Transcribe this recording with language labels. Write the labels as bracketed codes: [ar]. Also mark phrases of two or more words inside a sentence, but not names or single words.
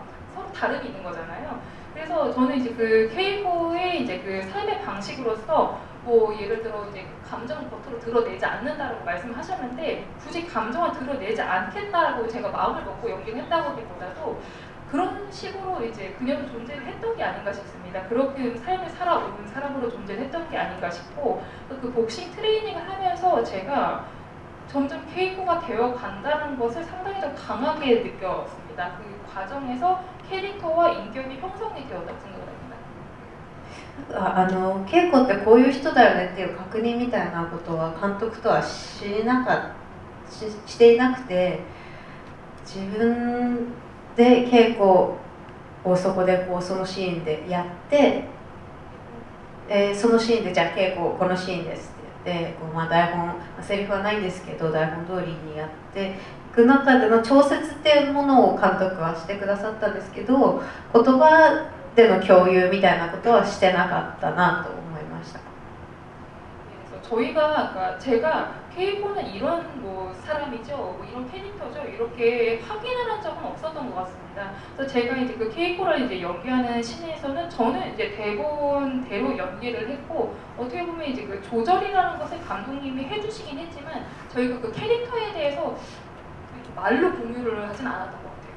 [ko] 서로 다름이 있는 거잖아요. 그래서 저는 이제 그 케이코의 이제 그 삶의 방식으로서 뭐 예를 들어 이제 감정을 겉으로 드러내지 않는다라고 말씀하셨는데, 굳이 감정을 드러내지 않겠다라고 제가 마음을 먹고 연기를 했다고 하기보다도 그런 식으로 이제 그녀도 존재를 했던 게 아닌가 싶습니다. 그렇게 삶을 살아온 사람으로 존재를 했던 게 아닌가 싶고, 그 복싱 트레이닝을 하면서 제가 점점 케이코가 되어 간다는 것을 상당히 좀 강하게 느꼈습니다. 그 과정에서 캐릭터와 인격이 형성이 되었다고 생각을 합니다. [ja] 稽古ってこういう人だよねっていう確認みたいなことは監督とはしていなくて、自分で稽古をそこでこうそのシーンでやって、そのシーンでじゃあ稽古このシーンですって言ってこう、台本、セリフはないんですけど台本通りにやっていく中での調節っていうものを監督はしてくださったんですけど、言葉での共有みたいなことはしてなかったなと思いました。 [ko] 그러니까 제가 케이코는 이런 뭐 사람이죠, 뭐 이런 캐릭터죠, 이렇게 확인을 한 적은 없었던 것 같습니다. 그래서 제가 이제 그 케이코를 이제 연기하는 씬에서는 저는 이제 대본대로 연기를 했고, 어떻게 보면 이제 그 조절이라는 것을 감독님이 해주시긴 했지만 저희가 그 캐릭터에 대해서 말로 공유를 하진 않았던 것 같아요.